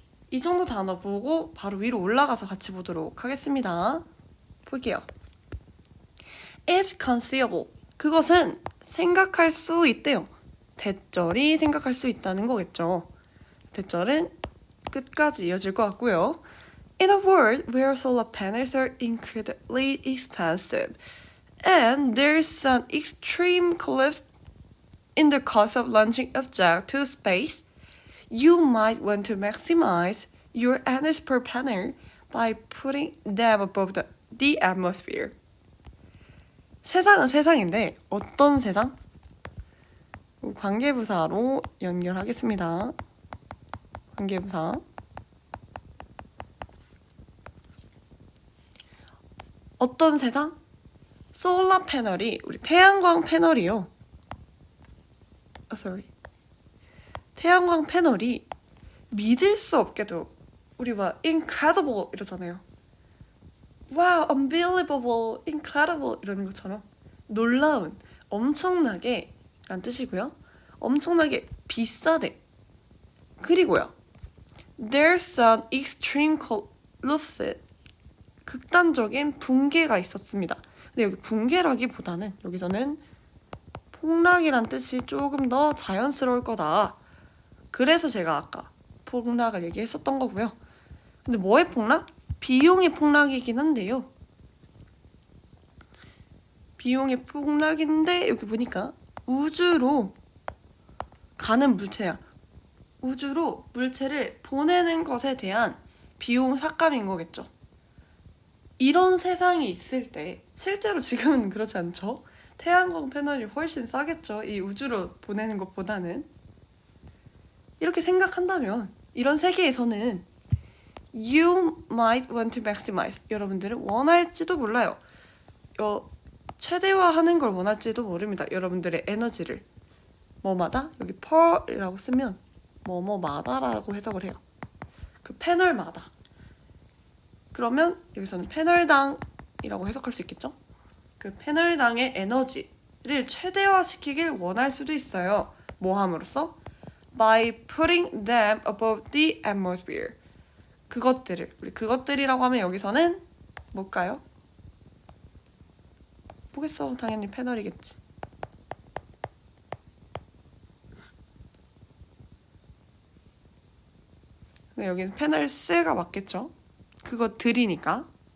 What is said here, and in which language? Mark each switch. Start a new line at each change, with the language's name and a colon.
Korean: 이 정도 단어 보고 바로 위로 올라가서 같이 보도록 하겠습니다. 볼게요.
English: is conceivable.
Korean: 그것은 생각할 수 있대요. 대절이 생각할 수 있다는 거겠죠. 대절은 끝까지 이어질 것 같고요.
English: In a world where solar panels are incredibly expensive and there's an extreme collapse in the cost of launching objects to space, you might want to maximize your energy per panel by putting them above the atmosphere.
Korean: 세상은 세상인데 어떤 세상? 관계부사로 연결하겠습니다. 관계부사. 어떤 세상? 솔라 패널이 우리 태양광 패널이요. 태양광 패널이 믿을 수 없게도 우리 막 incredible 이러잖아요.
English: wow, unbelievable, incredible
Korean: 이러는 것처럼 놀라운, 엄청나게 라는 뜻이고요. 엄청나게 비싸대. 그리고요.
English: There's an extreme collapse.
Korean: 극단적인 붕괴가 있었습니다. 근데 여기 붕괴라기보다는 여기서는 폭락이란 뜻이 조금 더 자연스러울 거다. 그래서 제가 아까 폭락을 얘기했었던 거고요. 근데 뭐의 폭락? 비용의 폭락이긴 한데요. 비용의 폭락인데 여기 보니까 우주로 가는 물체야. 우주로 물체를 보내는 것에 대한 비용 삭감인 거겠죠. 이런 세상이 있을 때 실제로 지금은 그렇지 않죠. 태양광 패널이 훨씬 싸겠죠. 이 우주로 보내는 것보다는. 이렇게 생각한다면 이런 세계에서는
English: You might want to maximize.
Korean: 여러분들은 원할지도 몰라요. 최대화하는 걸 원할지도 모릅니다. 여러분들의 에너지를. 뭐마다? 여기 per이라고 쓰면 뭐뭐마다라고 해석을 해요. 그 패널마다. 그러면 여기서는 패널당이라고 해석할 수 있겠죠? 그 패널당의 에너지를 최대화시키길 원할 수도 있어요. 뭐 함으로써?
English: By putting them above the atmosphere.
Korean: 그것들을, 우리 그것들이라고 하면 여기서는 뭘까요? 뭐겠어? 당연히 패널이겠지. 근데 여기는 패널스가 맞겠죠? 그것들이니까.